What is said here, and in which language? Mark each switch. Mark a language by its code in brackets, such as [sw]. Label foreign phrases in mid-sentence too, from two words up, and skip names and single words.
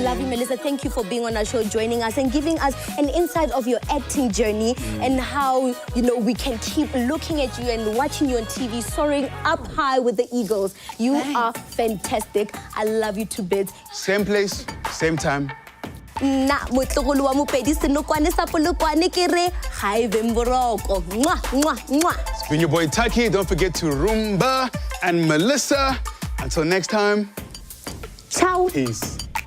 [en] love you, Melissa. Thank you for being on our show, joining us and giving us an insight of your acting journey and how, you know, we can keep looking at you and watching you on TV, soaring up high with the eagles. You are fantastic. I love you to bits. Same place, same time. [nso] Na motlogolo wa mopedi senokwane sa polokwane ke re ha e be mboroko. [en] Mwah, mwah, mwah. It's been your boy Taki. Don't forget to Roomba and Melissa. Until next time, Ciao. peace.